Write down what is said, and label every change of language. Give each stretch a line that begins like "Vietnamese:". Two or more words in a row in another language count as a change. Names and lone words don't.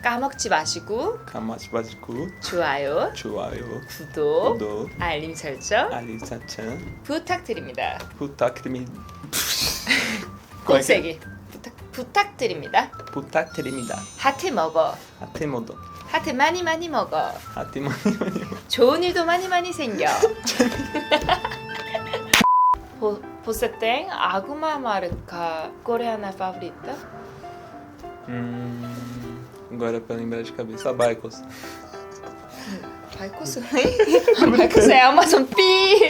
Korean: 까먹지 마시고 좋아요, 구독, 알림 설정 부탁드립니다. 꼭세기 부탁드립니다. 하트 먹어. 하트 많이 먹어. 좋은 일도 많이 생겨.
Portuguese: Você tem alguma marca coreana favorita? Agora pra lembrar de cabeça, a Baikos. Baikos? Baikos é Amazon Pi!